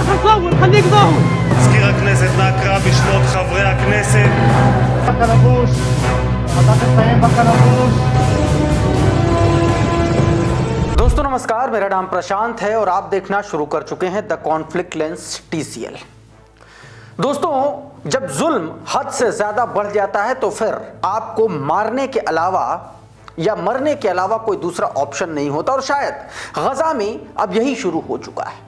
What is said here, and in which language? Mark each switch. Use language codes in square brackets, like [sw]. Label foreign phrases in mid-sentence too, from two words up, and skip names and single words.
[he] מזכיר הכנסת, נא קרא בשמות חברי הכנסת. בקלבוש, אתה תסיים בקלבוש. [hi] दोस्तों नमस्कार, मेरा नाम प्रशांत है और आप देखना शुरू कर चुके हैं द कॉन्फ्लिक्ट लेंस TCL। दोस्तों, जब जुल्म हद से ज्यादा बढ़ जाता है तो फिर आपको मारने के अलावा या मरने के अलावा कोई दूसरा ऑप्शन नहीं होता और शायद गजा में अब यही शुरू हो चुका है।